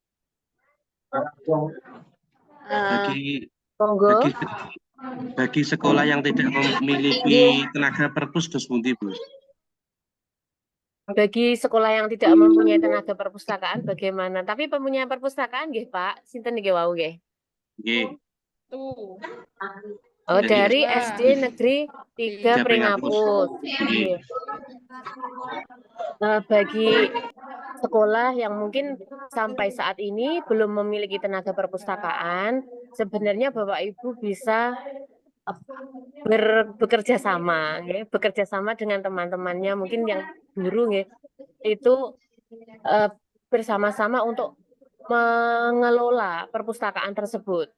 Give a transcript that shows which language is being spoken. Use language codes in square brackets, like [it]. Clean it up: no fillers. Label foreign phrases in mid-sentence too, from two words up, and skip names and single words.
[id] bagi Monggo. bagi sekolah yang tidak memiliki tenaga perpus [jv] dos pundi, [id] Bu? Bagi sekolah yang tidak mempunyai tenaga perpustakaan bagaimana? Tapi mempunyai perpustakaan nggih, Pak. [jv] Sinten nggih wau nggih? [id] Nggih. Oh, Jadi, dari SD Negeri 3 Pringapus. Nggih. Bagi sekolah yang mungkin sampai saat ini belum memiliki tenaga perpustakaan, sebenarnya Bapak Ibu bisa bekerja sama, ya, bekerja sama dengan teman-temannya, mungkin yang guru, ya, itu bersama-sama untuk mengelola perpustakaan tersebut.